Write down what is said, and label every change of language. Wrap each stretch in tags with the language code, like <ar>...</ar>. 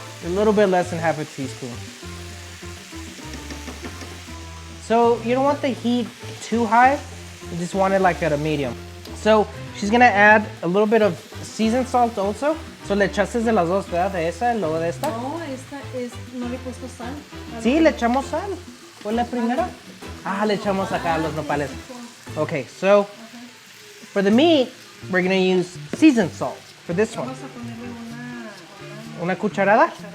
<en>A little bit less than half a teaspoon. So you don't want the heat too high. You just want it like at a medium. So she's gonna add a little bit of seasoned salt also.</en> <es>So le echaste de las dos, ¿verdad? De esa y luego de esta. No, esta es, no le he puesto sal. Sí, le echamos sal. ¿Fue la primera? Ah, le echamos acá a los nopales.</es> <en>Okay, so for the meat, we're gonna use seasoned salt for this one.</en> <es>Vamos a ponerle Una cucharada.</es>